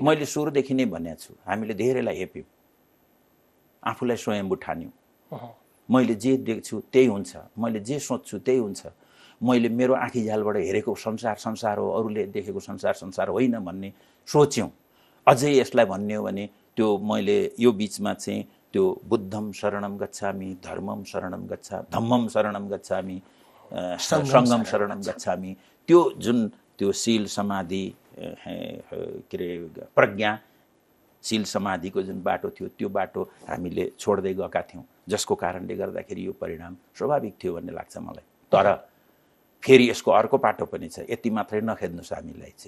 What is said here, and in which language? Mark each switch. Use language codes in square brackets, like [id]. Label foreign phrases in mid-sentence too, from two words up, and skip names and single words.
[ne] मैले सुरुदेखि नै भनेको छु, हामीले धेरैलाई हेप्यौँ, आफूलाई स्वयम्भू ठान्यौँ। मैले जे देख्छु त्यही हुन्छ, मैले जे सोच्छु त्यही हुन्छ, मैले मेरो आँखी झ्यालबाट हेरेको संसार हो, अरूले देखेको संसार होइन भन्ने सोच्यौँ। अझै यसलाई भन्ने हो भने त्यो मैले यो बिचमा चाहिँ त्यो [pi] बुद्धम शरणम गच्छामि, धर्मम शरणम धम्मम शरणम गच्छामि, सङ्गम शरणम गच्छामि, [ne] त्यो जुन त्यो शील समाधि के अरे प्रज्ञाशील समाधिको जुन बाटो थियो, त्यो बाटो हामीले छोड्दै गएका थियौँ, जसको कारणले गर्दाखेरि यो परिणाम स्वाभाविक थियो भन्ने लाग्छ मलाई। तर फेरि यसको अर्को पाटो पनि छ, यति मात्रै नखेद्नुहोस् हामीलाई चाहिँ।